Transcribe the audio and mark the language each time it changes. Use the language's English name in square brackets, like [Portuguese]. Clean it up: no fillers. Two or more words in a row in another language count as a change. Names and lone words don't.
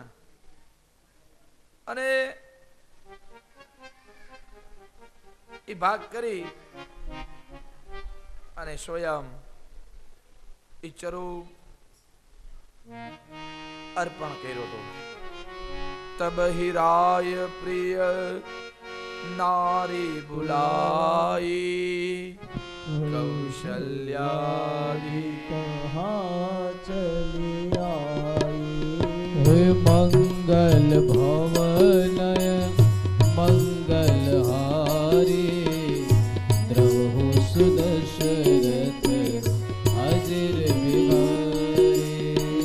[Gujarati] અને એ ભાગ કરી અને સ્વયં એ ચરુ અર્પણ કર્યો હતો. [Awadhi] बहिराय प्रिय नारी बुलाई कौशल्यादि कहाँ चली आई। हे मंगल भवन मंगलहारी द्रवहु सुदशरथ अजिर विहारी।